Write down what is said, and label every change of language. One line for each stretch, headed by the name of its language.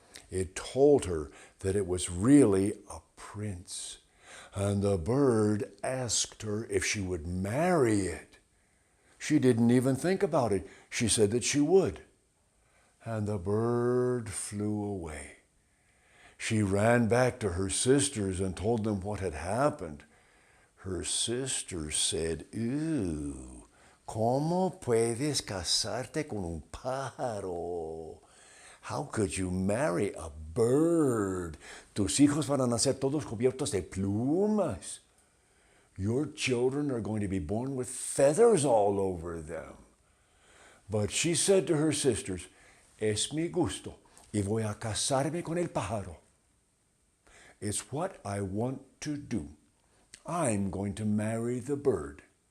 English: It told her that it was really a prince, and the bird asked her if she would marry it. She didn't even think about it. She said that she would. And the bird flew away. She ran back to her sisters and told them what had happened. Her sisters said,
Spanish: "Ew, ¿cómo puedes casarte con un pájaro?
English: How could you marry a bird?
Spanish: Tus hijos van a nacer todos cubiertos de plumas.
English: Your children are going to be born with feathers all over them." But she said to her sisters,
Spanish: "Es mi gusto y voy a casarme con el pájaro.
English: It's what I want to do. I'm going to marry the bird."